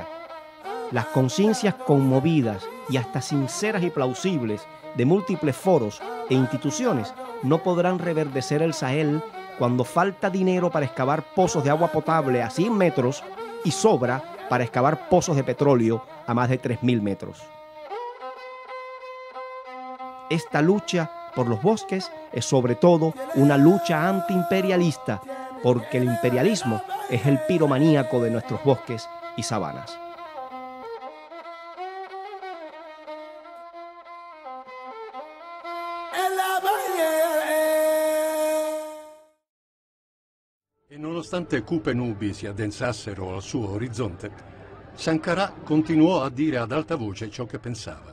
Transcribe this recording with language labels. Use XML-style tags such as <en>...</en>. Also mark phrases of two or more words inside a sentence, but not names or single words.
<es>Las conciencias conmovidas y hasta sinceras y plausibles de múltiples foros e instituciones no podrán reverdecer el Sahel cuando falta dinero para excavar pozos de agua potable a 100 metros y sobra para excavar pozos de petróleo a más de 3.000 metros. Esta lucha por los bosques es sobre todo una lucha antiimperialista, porque el imperialismo es el piromaníaco de nuestros bosques y sabanas.</es> <it>E nonostante cupe nubi si addensassero al suo orizzonte, Sankara continuò a dire ad alta voce ciò che pensava.</it>